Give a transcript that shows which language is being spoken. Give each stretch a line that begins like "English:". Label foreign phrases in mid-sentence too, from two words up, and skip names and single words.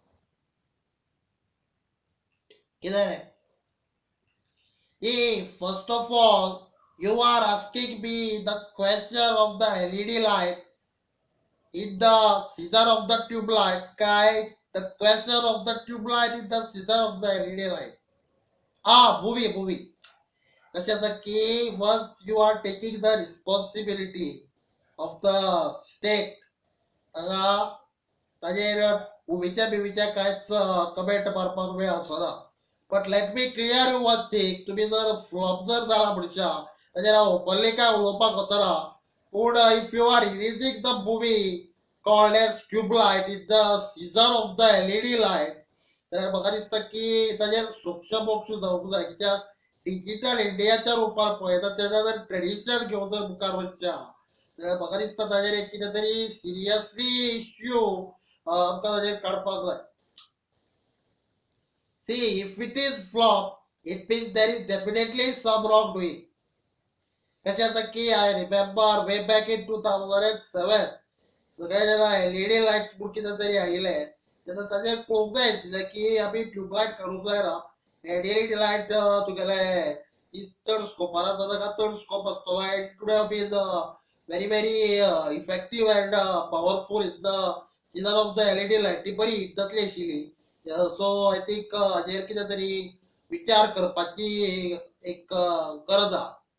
English: First of all, you are asking me the question of the LED light in the season of the tube light. The question of the tube light in the season of the LED light. Movie. Key, once you are taking the responsibility of the state,
Konkani: movieच्या कांयच कमेंट मारपाक वेळ आसना.
English: But let me clear you one thing.
Konkani: तुम्ही जर फ्लॉप जर झाला म्हणशा ताजेर हांव ओपनली काय उलोवपाक वचना, पूण
English: if you are releasing the movie called as tube light in the season of the LED light,
Konkani: जाल्यार म्हाका दिसता की ताजेर सूक्ष्म मोक्ष जावंक जाय. कित्याक डिजिटल इंडियाच्या रुपान पळयता तेन्ना जर ट्रेडिशन घेवन जर मुखार वचच्या जाल्यार म्हाका दिसता ताजेर एक कितें तरी
English: seriously issue
Konkani: आमकां ताजेर काडपाक जाय.
English: See, if it is flop, it means there is definitely some wrongdoing. I remember way back in 2007,
Konkani: सगळे जेन्ना
English: LED lights
Konkani: म्हूण कितें तरी आयिल्ले तेन्ना ताजेर पळोवंक जाय आशिल्लें की आमी ट्यूबलायट काडूंक जाय ना.
English: LED light
Konkani: तुगेले चड स्कोपार आसा ताका चड स्कोप आसतलो.
English: It could have been very very effective and powerful in the season of the LED light.
Konkani: ती बरी हिट जातली आशिल्ली.
English: so I think
Konkani: हाजेर कितें तरी विचार करपाची एक गरज आसा.